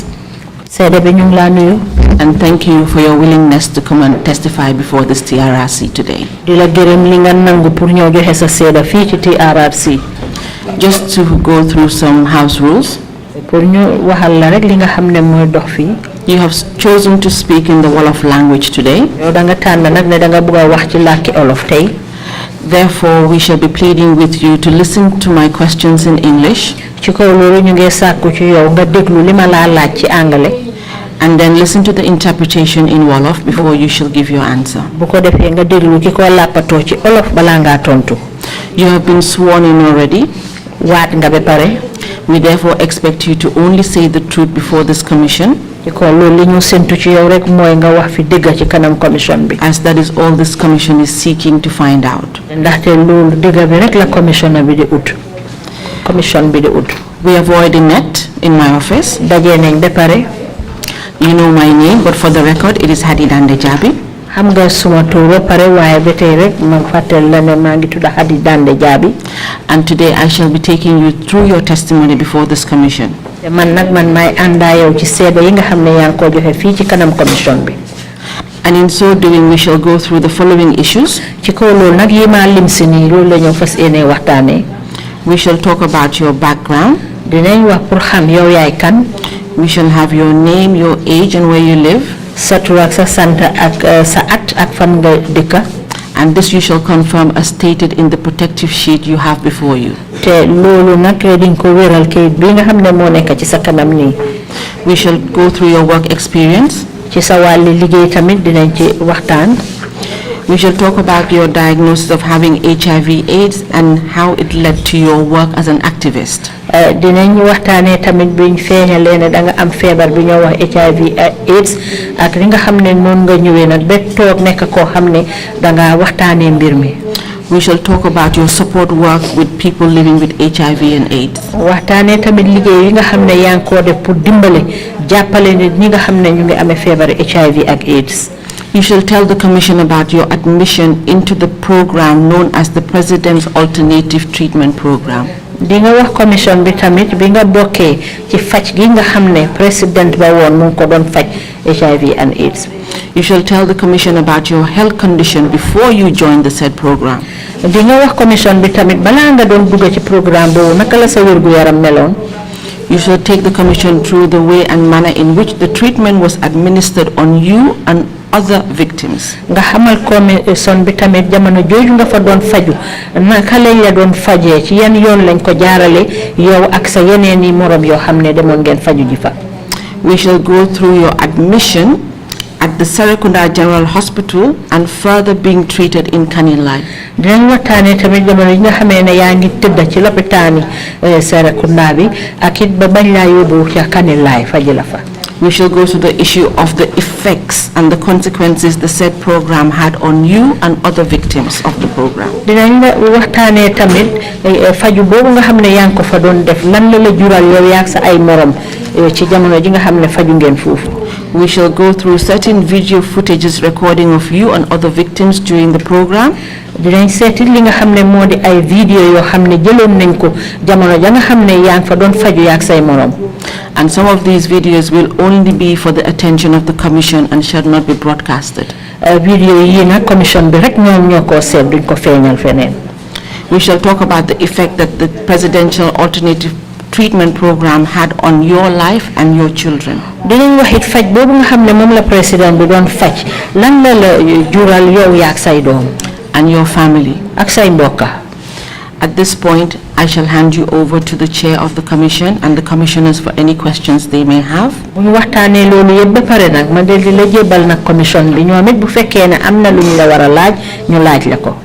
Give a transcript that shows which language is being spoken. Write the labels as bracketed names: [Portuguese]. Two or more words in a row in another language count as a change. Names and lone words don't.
[Wolof] Seede bi ñu ngi laa nuyu. [English] and thank you for your willingness to come and testify before this TRRC today. [Wolof] Di la gërëm li nga nangu pour ñëw joxe sa seede fii ci TRRC. [English] Just to go through some house rules, [Wolof] Pour ñu waxal la rek li nga xam ne mooy dox fii. [English] you have chosen to speak in the Wolof language today. [Wolof] Yow da nga tànn nag ne da nga bëgg a wax ci làkki olof tey. [English] Therefore, we shall be pleading with you to listen to my questions in English [Wolof] Ci kaw loolu ñu ngi sàkku ci yow nga déglu li ma laa laaj ci anglais. [English] and then listen to the interpretation in Wolof before you shall give your answer. [Wolof] Bu ko defee nga déglu ki ko làppatoo ci olof balaa ngaa tontu. [English] You have been sworn in already. [Wolof] Waat nga ba pare. [English] We therefore expect you to only say the truth before this commission, [Wolof] ci kaw loolu li ñu séntu ci yow rek mooy nga wax fi dëgg ci kanam commission bi. [English] as that is all this commission is seeking to find out. [Wolof] Ndaxte loolu dëgg bi rek la commission bi di ut. Commission bi di ut. [English] We have already met in my office. [Wolof] Dajee nañ ba pare. [English] You know my name, but for the record, it is Hadi Dande Jabi. [Wolof] Xam nga suma tur ba pare waaye ba tey rek ma fàttali la ne maa ngi tudd Hadi Dande Jabi. [English] And today I shall be taking you through your testimony before this commission. [Wolof] te man maay àndaa yow ci seede yi nga xam ne yaa ngi ko joxe fii ci kanam commission bi. [English] And in so doing, we shall go through the following issues. [Wolof] ci kaw loolu nag yi maa lim si nii loolu la ñu fas yéene waxtaanee. [English] We shall talk about your background. [Wolof] Dinañ wax pour xam yow yaay kan. [English] We shall have your name, your age, and where you live. [Wolof] Sa tur ak sa sant ak sa at ak fan nga dëkka. [English] And this you shall confirm as stated in the protective sheet you have before you. [Wolof] te loolu nag diñ ko wéral kayit bi nga xam ne moo nekk ci sa kanam nii. [English] We shall go through your work experience. [Wolof] ci sa wàlli liggéey tamit dinañ ci waxtaan. [English] We shall talk about your diagnosis of having HIV/AIDS and how it led to your work as an activist. [Wolof] Dinañ waxtaanee tamit biñ feeñalee ne da nga am feebar bi ñoo wax HIV/AIDS ak li nga xam ne noonu nga ñëwee nag ba toog nekk koo xam ne da nga waxtaanee mbir mi. [English] We shall talk about your support work with people living with HIV and AIDS. [Wolof] waxtaanee tamit liggéey yi nga xam ne yaa ngi koo def pour dimbale jàppale nit ñi nga xam ne ñu ngi amee feebar HIV ak AIDS. [English] You shall tell the Commission about your admission into the program known as the President's Alternative Treatment Program. [Wolof] di nga wax commission bi tamit bi nga bokkee ci faj gi nga xam ne président ba woon mu ngi ko doon faj [English] HIV and AIDS. You shall tell the Commission about your health condition before you join the said program. [Wolof] di nga wax commission bi tamit balaa nga doon dugg ci programme boobu naka la sa wér gu yaram meloon. [English] You shall take the Commission through the way and manner in which the treatment was administered on you and other victims. [Wolof] nga xamal commission bi tamit jamono jooju nga fa doon faju naka lañ la doon fajee ci yan yoon lañ ko jaarale yow ak sa yeneen yi morom yoo xam ne demoon ngeen faju ji fa. [English] We shall go through your admission at the Serekunda General Hospital and further being treated in Kanilai. [Wolof] dinañ waxtaanee tamit jamono yi nga xamee ne yaa ngi tëdd ci lopitaani Serekunda bi ak it ba bañ laa yóbbu ca Kanilai faji la fa. [English] We shall go to the issue of the effects and the consequences the said program had on you and other victims of the program. [Wolof] dinañ waxtaanee tamit faju boobu nga xam ne yaa ngi ko fa doon def lan la la jural yow yaa ak sa ay morom ci jamono ji nga xam ne faju ngeen foofu. [English] We shall go through certain video footages recording of you and other victims during the program. [Wolof] dinañ seeti li nga xam ne moo di ay vidéo yoo xam ne jëloon nañ ko jamono ja nga xam ne yaa ngi fa doon faju yaa ak say morom. [English] And some of these videos will only be for the attention of the Commission and shall not be broadcasted. [Wolof] Video yi nag commission bi rek ñoom ñoo ko seet duñ ko feeñal feneen. [English] We shall talk about the effect that the Presidential Alternative Treatment Program had on your life and your children. [Wolof] dinañ wax it faj boobu nga xam ne moom la président bi doon faj lan la la jural yow yaa ak say doom. [English] And your family. [Wolof] ak say mbokka. [English] At this point, I shall hand you over to the chair of the commission and the commissioners for any questions they may have. [Wolof] bu ñu waxtaanee loolu yëpp ba pare nag ma del di la jébal nag commission bi ñoom it bu fekkee ne am na lu ñu la war a laaj ñu laaj la ko.